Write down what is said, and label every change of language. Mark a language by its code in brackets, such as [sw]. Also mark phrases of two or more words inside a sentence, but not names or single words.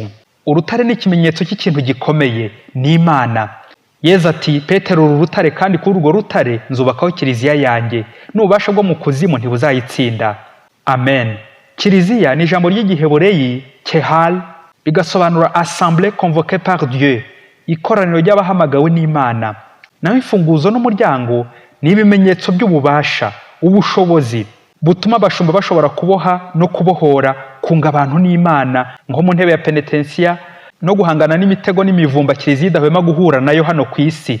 [rw] Urutare ni ikimenyetso cy'ikintu gikomeye, ni Imana. Yezu ati, Petero uru rutare, kandi kuri urwo rutare nzubakaho kiliziya yanjye, n'ububasha bwo mu kuzimu ntibuzayitsinda. Amen. Kiliziya ni ijambo ry'Igihebureyi Kehal, bigasobanura [fr] assemblée convoquée par Dieu, [rw] ikoraniro ry'abahamagawe n'Imana. Naho imfunguzo n'umuryango ni ibimenyetso by'ububasha, ubushobozi butuma abashumba bashobora kuboha no kubohora, kunga abantu n'Imana, nko mu ntebe ya penetensiya, no guhangana n'imitego n'imivumba kiliziya idahwema guhura nayo hano ku isi.